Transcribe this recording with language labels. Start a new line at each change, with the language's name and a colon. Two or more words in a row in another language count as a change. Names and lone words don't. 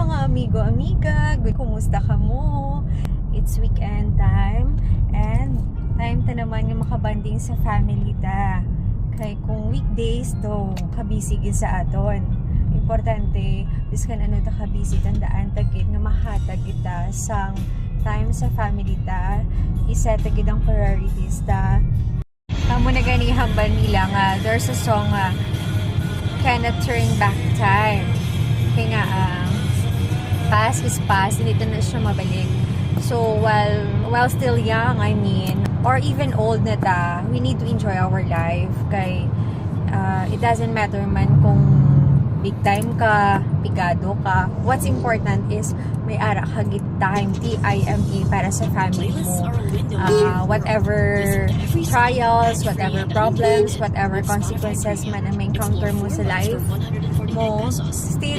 Hiligaynon: amigo, amiga. Kumusta ka mo?
English: It's weekend time and time
Hiligaynon: ta naman yung makabanding sa family ta. Kay kung weekdays to, kabisi gid sa aton. Importante, biskan ano ta kabisi, tandaan tagit nga mahatag kita sang time sa family ta. Iset tagit ang priorities ta. Amo na gani hambal nila nga,
English: there's a song nga, cannot turn back time.
Hiligaynon: Kaya nga,
English: past is past,
Hiligaynon: hindi na siya mabalik.
English: So, while still young, I mean, or even old
Hiligaynon: na ta,
English: we need to enjoy our life.
Hiligaynon: Kay,
English: it doesn't matter
Hiligaynon: man kung
English: big time
Hiligaynon: ka, pigado ka.
English: What's important is
Hiligaynon: may ara ka git
English: time, TIME,
Hiligaynon: para sa
English: family mo. Whatever trials, whatever problems, whatever consequences
Hiligaynon: man ang may
English: encounter mo sa life mo, still